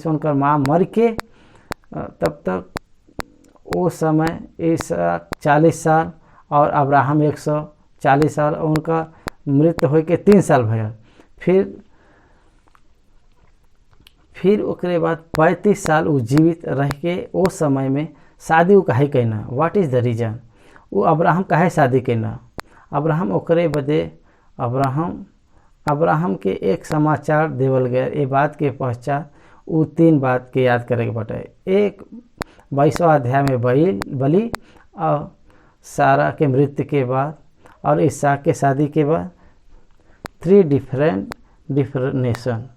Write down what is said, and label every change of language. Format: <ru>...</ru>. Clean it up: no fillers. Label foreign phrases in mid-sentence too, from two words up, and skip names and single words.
<bho>उनकर माँ मर के तब तक वो समय इसहाक 40 साल और अब्राहम 140 साल और उनका मृत्यु हो के 3 साल भयल। फिर ओकरे बाद 35 साल वो जीवित रह के वो समय में शादी वो काहे कैना,</bho> <en>What is the reason,</en> <bho>वो अब्राहम काहे शादी कैना। अब्राहम ओकरे बदे अब्राहम के एक समाचार देवल गया। ये बात के पश्चात वो 3 बात के याद करे के बाटे। एक 22वां अध्याय में बलि और सारा के मृत्यु के बाद और इसहाक के शादी के बाद 3 डिफरेंशन।</bho>